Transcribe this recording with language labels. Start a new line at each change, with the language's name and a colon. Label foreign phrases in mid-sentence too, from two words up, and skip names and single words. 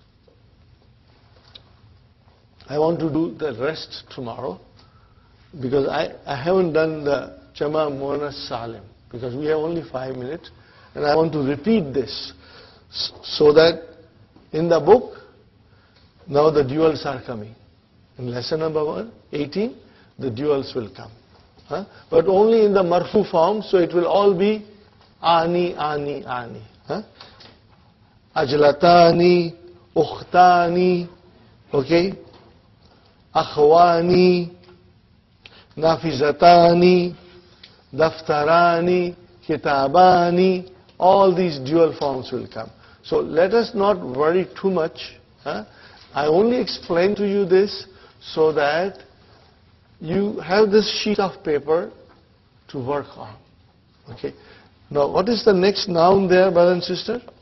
English: Now, I want to do the rest tomorrow because I haven't done the
Arabic: جمع مؤنث سالم
English: because we have only 5 minutes and I want to repeat this so that in the book now the duals are coming. In lesson number 18 the duals will come. But only in the marfu form, so it will all be
Arabic: ان، ان، ان. عجلتان، أختان، okay، أخوان، نافذتان، دفتران، كتابان,
English: all these dual forms will come. So let us not worry too much. I only explain to you this so that you have this sheet of paper to work on. Okay. Now, what is the next noun there, brother and sister?